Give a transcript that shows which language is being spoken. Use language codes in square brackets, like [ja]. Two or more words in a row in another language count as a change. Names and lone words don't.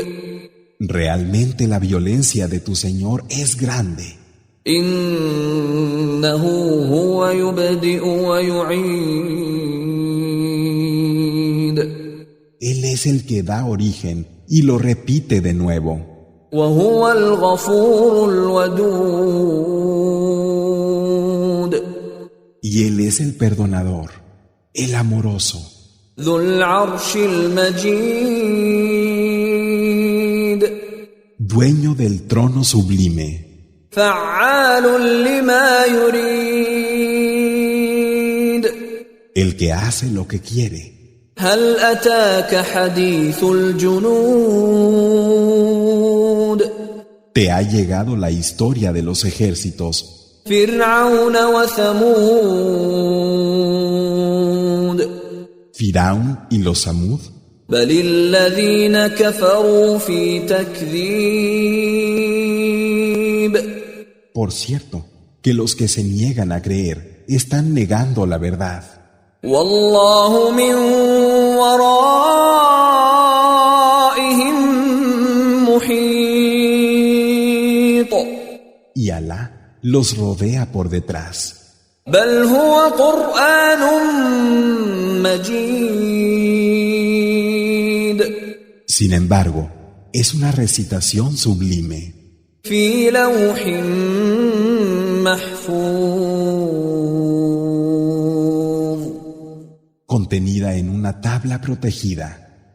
[es] Realmente la violencia de tu Señor es grande. [ar] إنه هو يبدئ ويعيد. [es] Él es el que da origen y lo repite de nuevo. [ar] وهو الغفور الودود. [es] Y Él es el perdonador, el amoroso. [ar] ذو العرش المجيد. [es] Dueño del trono sublime. [ar] فعال لما يريد. [es] El que hace lo que quiere. [ar] هل أتاك حديث الجنود. [es] Te ha llegado la historia de los ejércitos. [ar] فرعون وثمود. [es] Firaún y los Samud. [ar] بل الذين كفروا في تكذيب. [es] Por cierto, que los que se niegan a creer están negando la verdad. [ar] والله من ورائهم محيط. [es] Y Alá los rodea por detrás. [ar] بل هو قرآن مجيد [es] Sin embargo, es una recitación sublime, [ar] في لوح محفوظ [es] contenida en una tabla protegida.